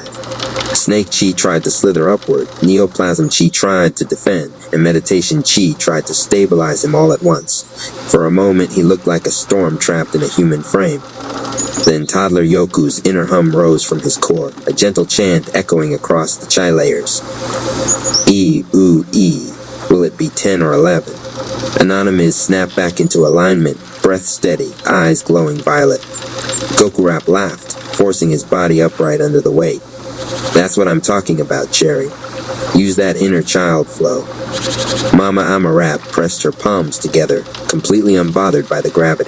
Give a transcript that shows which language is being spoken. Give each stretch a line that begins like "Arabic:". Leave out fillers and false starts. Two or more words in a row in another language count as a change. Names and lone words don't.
English: Snake chi tried to slither upward, Neoplasm chi tried to defend, and Meditation chi tried to stabilize him all at once. For a moment, he looked like a storm trapped in a human frame. Then Toddler Yoku's inner hum rose from his core, a gentle chant echoing across the chi layers. E, oo, E. Will it be 10 or 11? Anonymous snapped back into alignment, breath steady, eyes glowing violet. Goku Rap laughed, forcing his body upright under the weight. That's what I'm talking about, Cherry. Use that inner child flow. Mama Amarap pressed her palms together, completely unbothered by the gravity.